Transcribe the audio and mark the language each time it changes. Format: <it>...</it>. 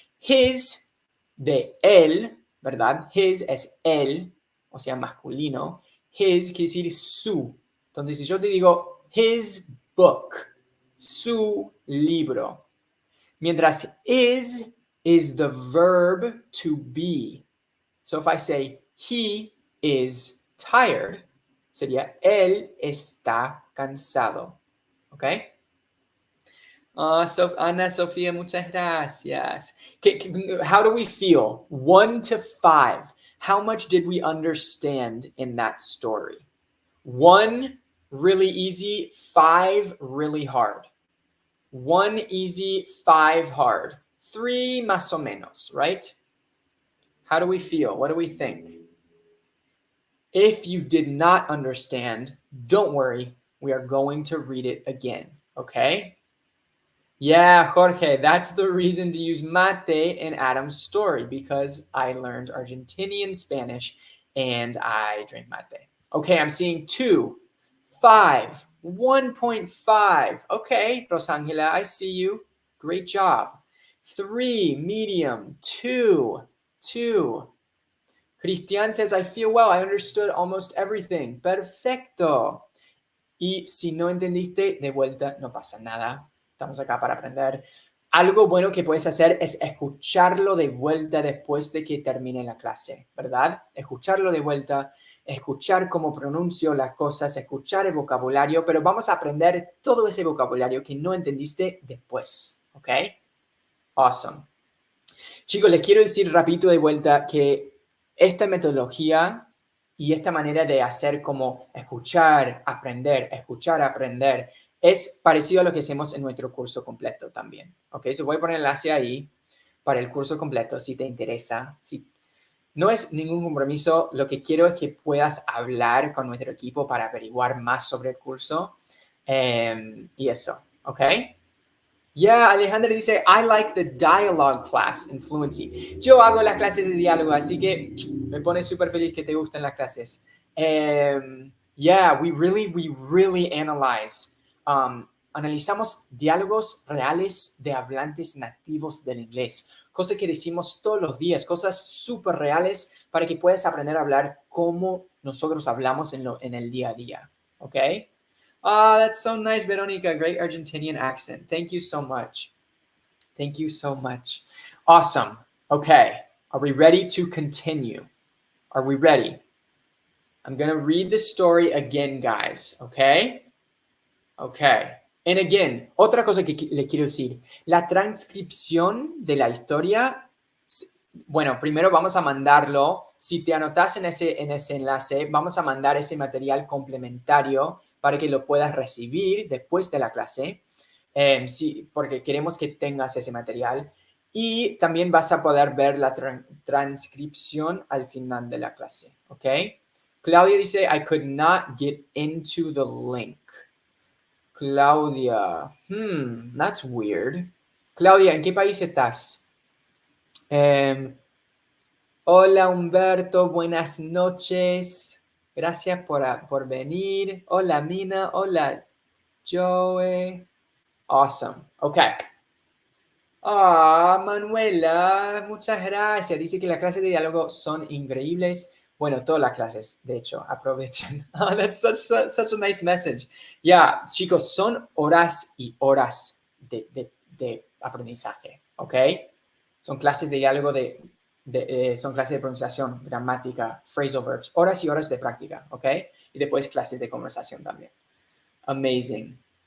<es>His, de él, ¿verdad? His es él, o sea, masculino. His quiere decir su. Entonces, si yo te digo his book, su libro.</es> <en>Mientras is the verb to be. So if I say he is tired,</en> <es>sería él está cansado.</es> <en>Okay?</en> <es>Ana Sofía, muchas gracias.</es> <en>How do we feel? 1 to 5. How much did we understand in that story? 1, really easy. 5, really hard. 1 easy, 5 hard. 3</en> <es>más o menos,</es> <en>right? How do we feel? What do we think? If you did not understand, don't worry. We are going to read it again, okay? Yeah, Jorge, that's the reason to use mate in Adam's story, because I learned Argentinian Spanish and I drink mate. Okay, I'm seeing 2, 5, 1.5. Okay, Rosangela, I see you. Great job. 3, medium. 2. Cristian says, I feel well. I understood almost everything.</en> <es>Perfecto. Y si no entendiste, de vuelta, no pasa nada. Estamos acá para aprender. Algo bueno que puedes hacer es escucharlo de vuelta después de que termine la clase, ¿verdad? Escucharlo de vuelta, escuchar cómo pronuncio las cosas, escuchar el vocabulario, pero vamos a aprender todo ese vocabulario que no entendiste después, ¿ok? Awesome. Chicos, les quiero decir rapidito de vuelta que esta metodología y esta manera de hacer como escuchar, aprender, es parecido a lo que hacemos en nuestro curso completo también. ¿Ok? So voy a poner el enlace ahí para el curso completo si te interesa. Si no es ningún compromiso, lo que quiero es que puedas hablar con nuestro equipo para averiguar más sobre el curso y eso. ¿Ok?</es> <en>Yeah, Alejandra dice, I like the dialogue class in Fluency.</en> <es>Yo hago las clases de diálogo, así que me pone súper feliz que te gusten las clases.</es> <en>Yeah, we really analyze.</en> <es>Analizamos diálogos reales de hablantes nativos del inglés. Cosas que decimos todos los días, cosas súper reales para que puedas aprender a hablar como nosotros hablamos en el día a día. ¿Ok?</es> <en>Oh, that's so nice, Veronica. Great Argentinian accent. Thank you so much. Thank you so much. Awesome. Okay. Are we ready to continue? Are we ready? I'm going to read the story again, guys. Okay? Okay. And again,</en> <es>otra cosa que le quiero decir. La transcripción de la historia, bueno, primero vamos a mandarlo. Si te anotas en ese enlace, vamos a mandar ese material complementario para que lo puedas recibir después de la clase, sí, porque queremos que tengas ese material. Y también vas a poder ver la transcripción al final de la clase, ¿ok?</es> <en>Claudia dice, I could not get into the link. Claudia, that's weird.</en> <es>Claudia, ¿en qué país estás? Hola Humberto, buenas noches. Gracias por venir. Hola Mina, hola Joey. Awesome. Okay. Manuela, muchas gracias. Dice que las clases de diálogo son increíbles. Bueno, todas las clases, de hecho, aprovechen.</es> <en>That's such a nice message.</en> <es>Yeah, chicos, son horas y horas de aprendizaje, ¿ok? Son clases de diálogo son clases de pronunciación, gramática, phrasal verbs, horas y horas de práctica, ¿ok? Y después clases de conversación también. Amazing.</es>